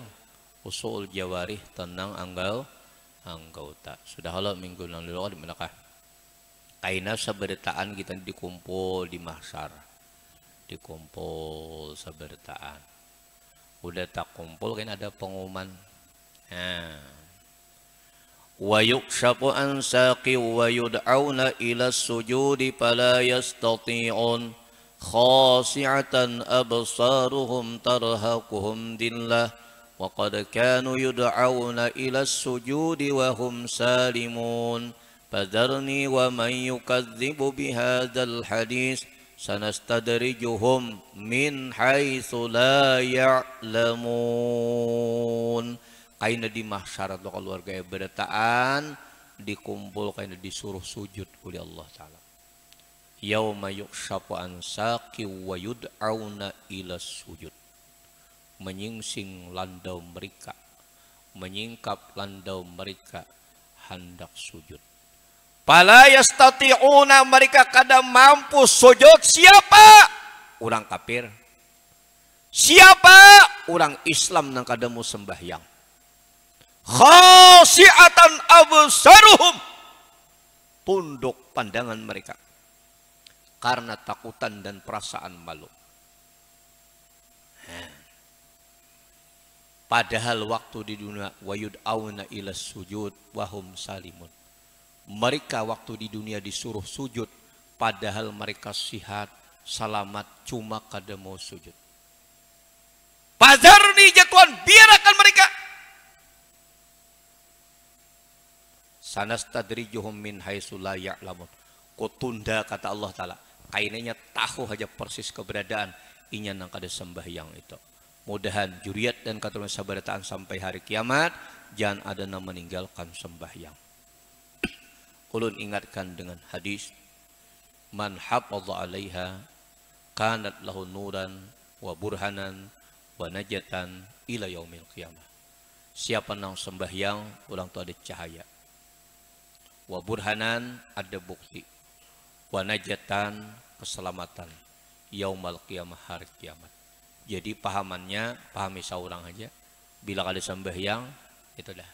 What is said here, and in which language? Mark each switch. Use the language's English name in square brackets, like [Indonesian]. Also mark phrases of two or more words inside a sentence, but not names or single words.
[Arabic] أصول الجوارح, [Banjar] tenang anggota. Sudah halau minggu lalu di manakah? Kaina saberitaan kita dikumpul di mahsyar. Dikumpul saberitaan. Udah tak kumpul kan ada pengumuman. [Arabic] و يكشف عن ساق و يدعون إلى السجود فلا يستطيعون خاشعة أبصارهم ترهقهم ذلة و قد كانوا يدعون إلى السجود و هم سالمون فذرني و من يكذب بهذا الحديث سنستدرجهم من حيث لا يعلمون. [Banjar] Kaina di mahsyar atau keluarga berataan dikumpul kaina disuruh sujud oleh Allah Ta'ala. [Arabic] يوم يكشف عن ساق و يدعون إلى السجود. [Banjar] Menyingsing landau mereka, menyingkap landau mereka hendak sujud. [Arabic] فلا يستطيعون, [Banjar] mereka kada mampu sujud. Siapa? Orang kafir. Siapa? Orang Islam nang kada mau sembahyang. [Arabic] خاشعة أبصارهم, [Banjar] tunduk pandangan mereka karena takutan dan perasaan malu. Padahal waktu di dunia [Arabic] ويدعون إلى السجود وهم سالمون. [Banjar] Mereka waktu di dunia disuruh sujud, padahal mereka sihat, selamat, cuma kada mau sujud. Fazarni jatuhan, biarkan mereka. [Arabic] سنستدرجهم من حيث لا يعلمون. [Banjar] Ko tunda kata Allah Ta'ala. Kainanya tahu aja persis keberadaan inya nang kada sembahyang itu. Mudahan juriat dan katurunan sabarataan sampai hari kiamat jangan ada yang meninggalkan sembahyang. Ulun ingatkan dengan hadis, [Arabic] من حافظ عليها كانت له نورا و برهانا و نجاة إلى يوم القيامة. [Banjar] Siapa nang sembahyang ulang tu ada cahaya. [Arabic] و برهانا [Banjar] ada bukti. [Arabic] و نجاة [Banjar] keselamatan [Arabic] يوم القيامة [Banjar] hari kiamat. Jadi pahamannya pahami seorang aja. Bila ada sembahyang itu dah.